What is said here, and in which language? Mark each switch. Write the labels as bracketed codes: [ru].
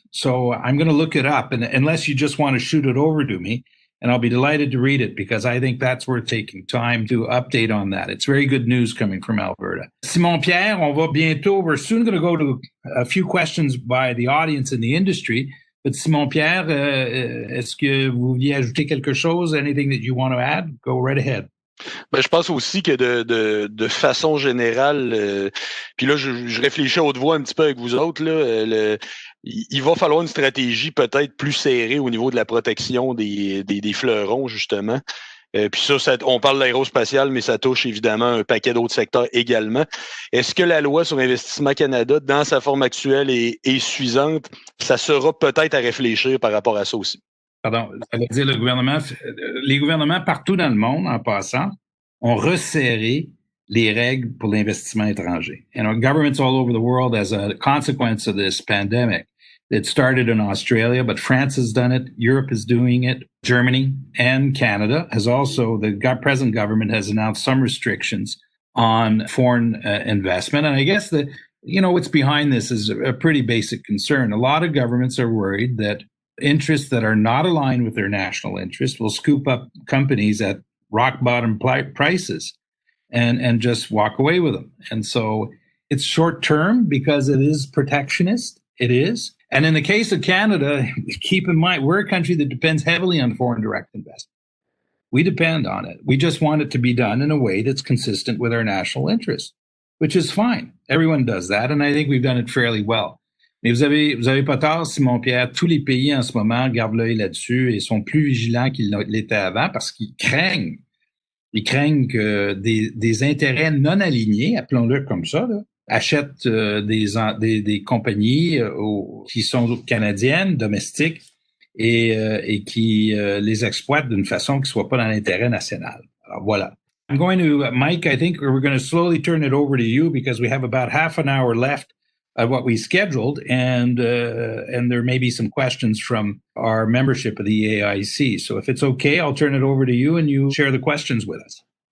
[en] So I'm going to look it up, and unless you just want to shoot it over to me, and I'll be delighted to read it because I think that's worth taking time to update on that. It's very good news coming from Alberta. Simon-Pierre, we're soon going to go to a few questions by the audience in the industry. [fr] But Simon-Pierre, est-ce que vous vouliez ajouter quelque chose? [en] Anything that you want to add? Go right ahead. [fr] Ben, je pense aussi que de façon générale, puis là, je réfléchis à haute voix un petit peu avec vous autres, là, il va falloir une stratégie peut-être plus serrée au niveau de la protection des fleurons, justement. Puis ça, on parle de l'aérospatial, mais ça touche évidemment un paquet d'autres secteurs également. Est-ce que la loi sur Investissement Canada, dans sa forme actuelle, est suffisante? Ça sera peut-être à réfléchir par rapport à ça aussi. Pardon, ça veut dire les gouvernements partout dans le monde, en passant, ont resserré les règles pour l'investissement étranger. [en] And our governments all over the world, as a consequence of this pandemic, it started in Australia, but France has done it, Europe is doing it, Germany and Canada has also, the present government has announced some restrictions on foreign investment. And I guess what's behind this is a pretty basic concern. A lot of governments are worried that interests that are not aligned with their national interest will scoop up companies at rock bottom prices and just walk away with them. And so it's short term because it is protectionist. It is. And in the case of Canada, keep in mind, we're a country that depends heavily on foreign direct investment. We depend on it. We just want it to be done in a way that's consistent with our national interest, which is fine. Everyone does that. And I think we've done it fairly well. [fr] Mais vous avez pas tort, Simon-Pierre, tous les pays en ce moment gardent l'œil là-dessus et sont plus vigilants qu'ils l'étaient avant parce qu'ils craignent que des intérêts non alignés, appelons-le comme ça, là, achètent des compagnies qui sont canadiennes, domestiques, et qui les exploitent d'une façon qui soit pas dans l'intérêt national. Alors voilà. [en] I'm going to, Mike, I think we're going to slowly turn it over to you because we have about half an hour left of what we scheduled, and there may be some questions from our membership of the AIAC. So if it's okay, I'll turn it over to you and you share the questions with us.